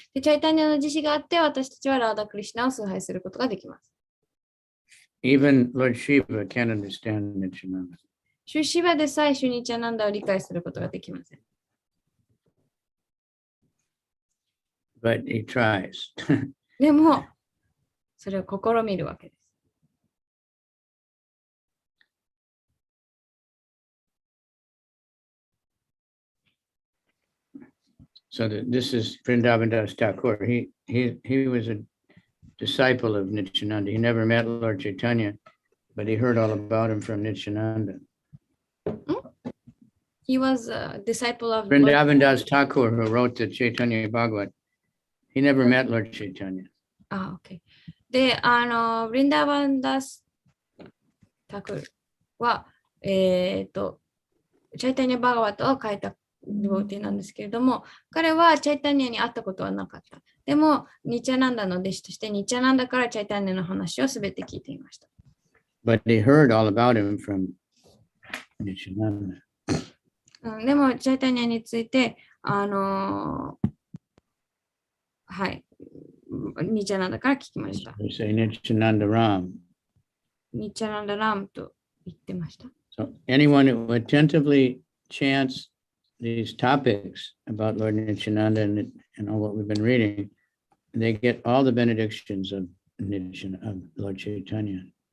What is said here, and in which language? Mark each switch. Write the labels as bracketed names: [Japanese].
[Japanese] で、チャイタニアの慈悲があって私たちはラーダ・クリシュナを崇拝することができます。 [English] Even Lord Shiva can't understand Nityananda. [Japanese] シュシバでさえシュニチャナンダを理解することができません。 [English] But he tries. [Japanese] でも、それを試みるわけです。 [English] So this is Vrindavan Das Thakur. He was a disciple of Nityananda. He never met Lord Chaitanya, but he heard all about him from Nityananda. He was a disciple of Vrindavan Das Thakur, who wrote the Chaitanya Bhagavat, he never met Lord Chaitanya. Okay. [Japanese] で、ブリンダーバンダスタクルは、チャイタニア・バガワットを書いた料亭なんですけれども、彼はチャイタニアに会ったことはなかった。でも、ニチャナンダの弟子として、ニチャナンダからチャイタニアの話をすべて聞いていました。 [English] But he heard all about him from Nityananda. [Japanese] でも、チャイタニアについて、はい、ニチャナンダから聞きました。 [English] We say Nityananda Ram. [Japanese] ニチャナンダラムと言ってました。 [English] So anyone who attentively chants these topics about Lord Nityananda and all what we've been reading, they get all the benedictions of Lord Chaitanya.